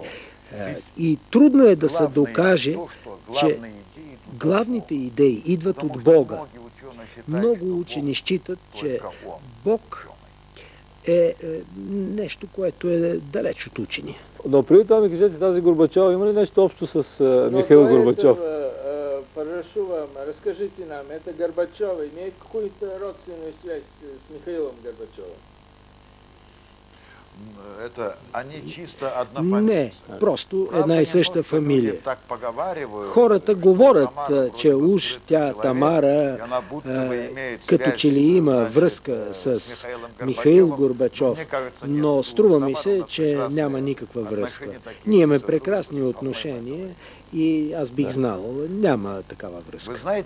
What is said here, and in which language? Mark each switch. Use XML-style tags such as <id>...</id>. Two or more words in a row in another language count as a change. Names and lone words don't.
<bg>И трудно е да се докаже, че главните идеи идват от Бога. Много учени считат, че Бог е нещо, което е далеч от учения. Но преди това ми кажете, тази Горбачова има ли нещо общо с Михаил Горбачов?</bg> <ru>Прошу вам, разкажите нам, это Горбачова имеет какую-то родственную связь с Михаилом Горбачевым?</ru> <bg>Не, просто една и съща фамилия. Хората говорят, че уж тя, Тамара, като че ли има връзка с Михаил Горбачов, но струва ми се, че няма никаква връзка. Ние имаме прекрасни отношения и аз бих знал, няма такава връзка.</bg>